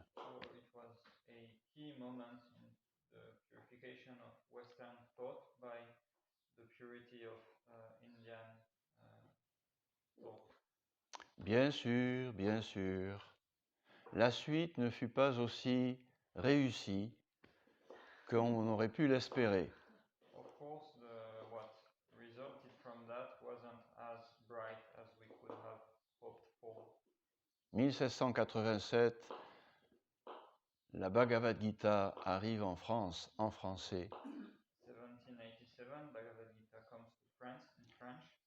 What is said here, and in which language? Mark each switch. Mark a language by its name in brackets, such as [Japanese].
[English] So it was a key moment in the purification of Western thought by the purity of Indian thought. [French] Bien sûr, bien sûr. La suite ne fut pas aussi réussie qu'on aurait pu l'espérer. [English] Of course, what resulted from that wasn't as bright as we could have hoped for. [French] 1787, la Bhagavad Gita arrive en France, en français. [English] 1787, Bhagavad Gita comes to France in French.